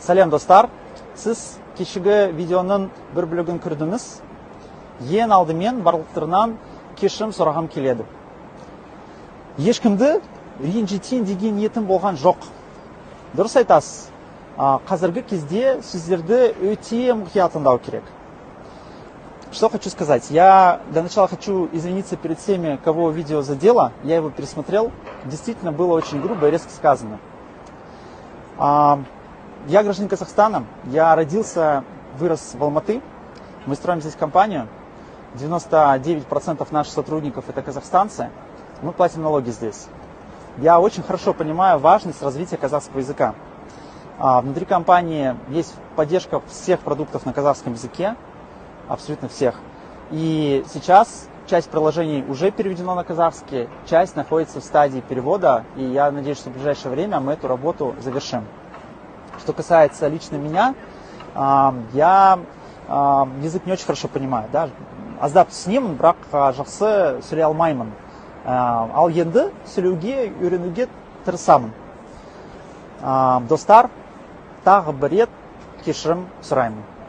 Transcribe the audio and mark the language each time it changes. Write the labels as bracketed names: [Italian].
[Kazakh] Сәлем достар, сіз кешегі видеоның бір бөлігін көрдіңіз. Ең алдымен барлықтарынан кешірім сұрағым келеді. Ешкімді ренжітейін деген ниетім болған жоқ. Дұрыс айтасыз. Қазіргі кезде сіздерді өте мұқият тыңдау керек. [Russian] Что хочу сказать? Я для начала хочу извиниться перед всеми, кого видео задело. Я его пересмотрел. Действительно было очень грубо и резко сказано. Я гражданин Казахстана. Я родился, вырос в Алматы. Мы строим здесь компанию. 99% наших сотрудников это казахстанцы. Мы платим налоги здесь. Я очень хорошо понимаю важность развития казахского языка. Внутри компании есть поддержка всех продуктов на казахском языке. Абсолютно всех. И сейчас часть приложений уже переведена на казахский, часть находится в стадии перевода, и я надеюсь, что в ближайшее время мы эту работу завершим. Что касается лично меня, я язык не очень хорошо понимаю. Да? [Kazakh] Аздап түсінемін, бірақ жақсы сөйлей алмаймын. Ал енді сөйлеуге, үйренуге тырысамын. Достар, тағы бір рет кешірім сұраймын.